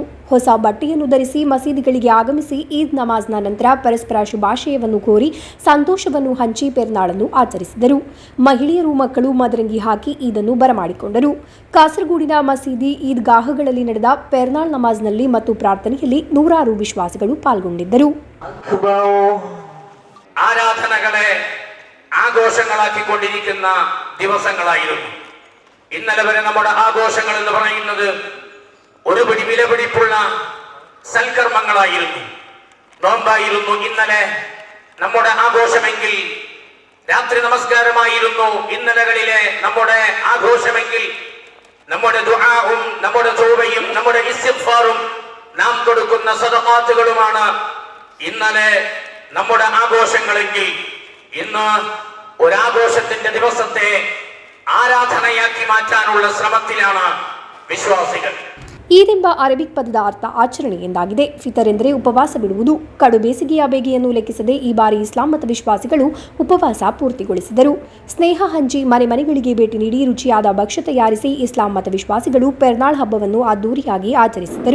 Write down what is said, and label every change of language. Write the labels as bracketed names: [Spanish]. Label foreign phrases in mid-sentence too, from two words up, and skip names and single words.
[Kannada] ಹೊಸ ಬಟ್ಟೆಯನ್ನು ಧರಿಸಿ ಮಸೀದಿಗಳಿಗೆ ಆಗಮಿಸಿ ಈದ್ ನಮಾಜ್ನ ನಂತರ ಪರಸ್ಪರ ಶುಭಾಶಯವನ್ನು ಕೋರಿ ಸಂತೋಷವನ್ನು ಹಂಚಿ ಪೆರ್ನಾಳನ್ನು ಆಚರಿಸಿದರು. ಮಹಿಳೆಯರು ಮಕ್ಕಳು ಮದರಂಗಿ ಹಾಕಿ ಈದನ್ನು ಬರಮಾಡಿಕೊಂಡರು. ಕಾಸರಗೋಡಿನ ಮಸೀದಿ ಈದ್ಗಾಹಗಳಲ್ಲಿ ನಡೆದ ಪೆರ್ನಾಳ್ ನಮಾಜ್ನಲ್ಲಿ ಮತ್ತು ಪ್ರಾರ್ಥನೆಯಲ್ಲಿ ನೂರಾರು ವಿಶ್ವಾಸಿಗಳು ಪಾಲ್ಗೊಂಡಿದ್ದರು. [Malayalam] ആഘോഷങ്ങളാക്കിക്കൊണ്ടിരിക്കുന്ന ദിവസങ്ങളായിരുന്നു. ഇന്നലെ വരെ നമ്മുടെ ആഘോഷങ്ങൾ എന്ന് പറയുന്നത് ഒരു പിടി വിലപിടിപ്പുള്ള സൽക്കർമ്മങ്ങളായിരുന്നു, നോമ്പായിരുന്നു. ഇന്നലെ നമ്മുടെ ആഘോഷമെങ്കിൽ രാത്രി നമസ്കാരമായിരുന്നു. ഇന്നലകളിലെ നമ്മുടെ ആഘോഷമെങ്കിൽ നമ്മുടെ ദുആഉം നമ്മുടെ തൗബയും നമ്മുടെ ഇസ്തിഗ്ഫാറും നാം കൊടുക്കുന്ന സദഖാത്തുകളുമാണ് ഇന്നലെ നമ്മുടെ ആഘോഷങ്ങളെങ്കിൽ ഇന്ന് ഒരാഘോഷത്തിന്റെ ദിവസത്തെ ആരാധനയാക്കി മാറ്റാനുള്ള ശ്രമത്തിലാണ് വിശ്വാസികൾ. [Kannada] ಈದ್ ಎಂಬ ಅರಬಿಕ್ ಪದದ ಅರ್ಥ ಆಚರಣೆ ಎಂದಾಗಿದೆ. ಫಿತರ್ ಎಂದರೆ ಉಪವಾಸ ಬಿಡುವುದು. ಕಡು ಬೇಸಿಗೆಯ ಬೇಗೆಯನ್ನು ಲೆಕ್ಕಿಸದೆ ಈ ಬಾರಿ ಇಸ್ಲಾಂ ಮತ ವಿಶ್ವಾಸಿಗಳು ಉಪವಾಸ ಪೂರ್ತಿಗೊಳಿಸಿದರು. ಸ್ನೇಹ ಹಂಚಿ ಮನೆ ಮನೆಗಳಿಗೆ ಭೇಟಿ ನೀಡಿ ರುಚಿಯಾದ ಭಕ್ಷ್ಯ ತಯಾರಿಸಿ ಇಸ್ಲಾಂ ಮತ ವಿಶ್ವಾಸಿಗಳು ಪೆರ್ನಾಳ್ ಹಬ್ಬವನ್ನು ಅದ್ದೂರಿಯಾಗಿ ಆಚರಿಸಿದರು.